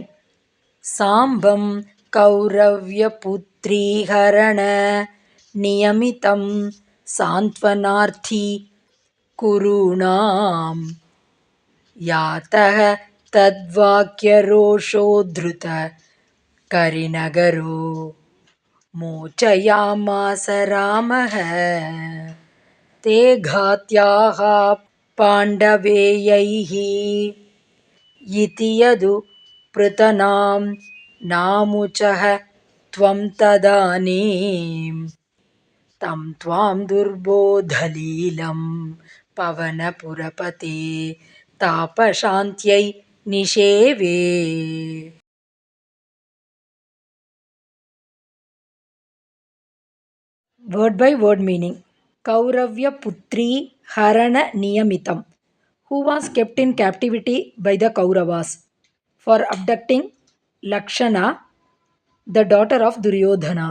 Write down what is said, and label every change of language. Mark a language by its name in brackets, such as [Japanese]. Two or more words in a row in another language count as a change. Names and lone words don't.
[Sanskrit] साम्बं कौरव्यपुत्रीहरण नियमितं सान्त्वनार्थी कुरूणां यातः तद्वाक्यरोषोद्धृत करिनगरो मोचयामास रामः ते घात्याः पाण्डवेयैः इति यदु पृतनां नामुचः त्वं तदानीं तं त्वां दुर्बोधलीलं पवनपुरपते तापशान्त्यै निषेवे. [English] Word by word meaning. [Sanskrit] कौरव्य पुत्री हरण नियमितम्, [English] who was kept in captivity by the Kauravas for abducting Lakshana, the daughter of Duryodhana.